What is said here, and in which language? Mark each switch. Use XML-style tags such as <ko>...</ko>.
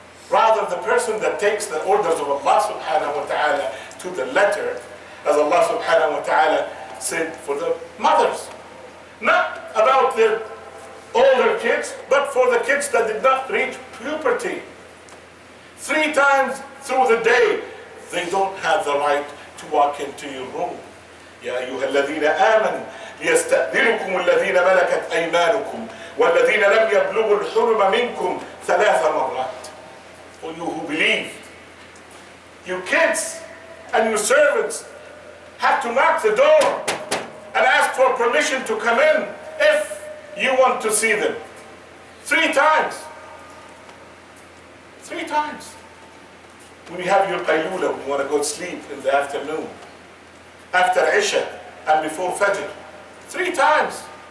<en>Rather, the person that takes the orders of Allah subhanahu wa ta'ala to the letter, as Allah subhanahu wa ta'ala said for the mothers, not about their older kids, but for the kids that did not reach puberty. 3 times through the day, they don't have the right to walk into your room.</en> <ar>يا أيها الذين آمنوا ليستأذنكم الذين ملكت أيمانكم والذين لم يبلغوا الحلم منكم 3 مرات.</ar> <en>For you who believe, your kids and your servants have to knock the door and ask for permission to come in if you want to see them. 3 times. 3 times. When you have your qaylula, when you want to go to sleep in the afternoon, after Isha and before Fajr. 3 times.</en>